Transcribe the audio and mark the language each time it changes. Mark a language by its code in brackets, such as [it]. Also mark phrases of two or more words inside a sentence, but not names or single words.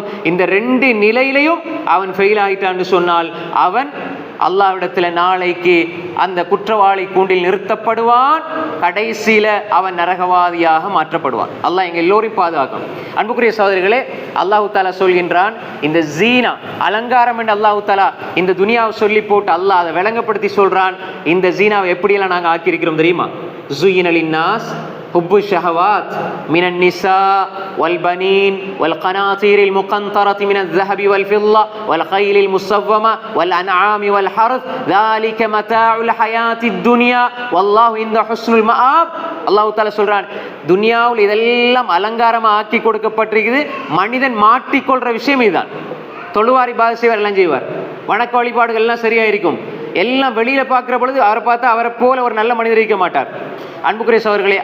[ta] இந்த 2 நிலையிலையும் அவன் ஃபெயில் ஆகிட்டான்னு சொன்னால் அவன் அல்லாஹ்விடத்துல நாளைக்கு அந்த குற்றவாளி கூண்டில் நிறுத்தப்படுவான். கடைசியில அவன் நரகவாதியாக மாற்றப்படுவான். அல்லாஹ் எங்க எல்லோரையும் பாதுகாக்கும். அன்புக்குரிய சகோதரிகளே, [ar] الله تعالى [ta] சொல்கின்றான், இந்த ஜீனா அலங்காரம் என்று [ar] الله تعالى [ta] இந்த துனியாவை சொல்லி போட்டு அல்லாஹ் அதை விளங்கப்படுத்தி சொல்றான். இந்த ஜீனாவை எப்படியெல்லாம் நாங்கள் ஆக்கியிருக்கிறோம் தெரியுமா? [ar] زين للناس حب الشهوات من النساء والبنين والقناطير المقنطرة من الذهب والفضة والخيل المسومة والأنعام والحرث ذلك متاع الحياة الدنيا والله عنده حسن المآب. الله تعالى [ta] சொல்றான், துனியாவில் இதெல்லாம் அலங்காரமா ஆக்கி கொடுக்கப்பட்டிருக்குது. மனிதன் மாட்டிக்கொள்ற விஷயம் இதுதான். தொழுவாரி பாத செய்வார், எல்லாம் செய்வார், வணக்க வழிபாடுகள் எல்லாம் சரியா இருக்கும். எல்லாம் வெளியில பார்க்கிற பொழுது அவரை பார்த்தா அவரை போல ஒரு நல்ல மனிதர் இருக்க மாட்டார் அன்புக்குரிய சகோதரர்களே.